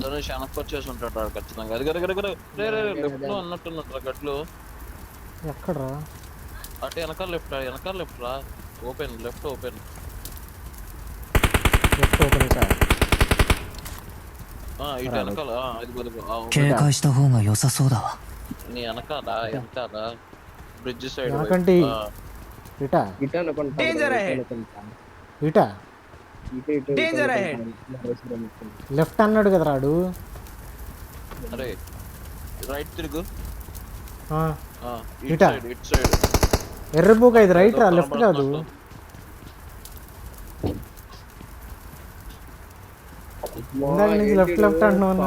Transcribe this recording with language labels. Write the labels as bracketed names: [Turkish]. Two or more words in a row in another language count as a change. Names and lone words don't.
[Telugu] ధనుష్ వెనక్కి వచ్చేసి ఉంటాడు వాడు ఖచ్చితంగా. అది గడ లెఫ్ట్ లో అన్నట్టున్నట్టు గట్లు. ఎక్కడ్రా? అటు వెనకాల లెఫ్ట్ రా. [English] open left open. left open ఇటా. [Telugu] ఇటు వెనకాల అది బదులు [Japanese] 警戒した方が良さそうだわ。 [Telugu] నీ వెనకాల [English] bridge side [Telugu] వెనకంటి ఇటా ఇటు అనుకుంటా. [English] Danger ahead. [Telugu] ఇటా ఇటు [English] Danger ahead. [Telugu] లెఫ్ట్ అన్నాడు కదా రాడు. అరే రైట్ తిరుగు. ఆ, ఇటు ఇటా? సైడ్ ఎర్రబూక ఇది రైట్ రా, లెఫ్ట్ కాదు. ఇందాక నుంచి లెఫ్ట్ అంటున్నావు అన్నా.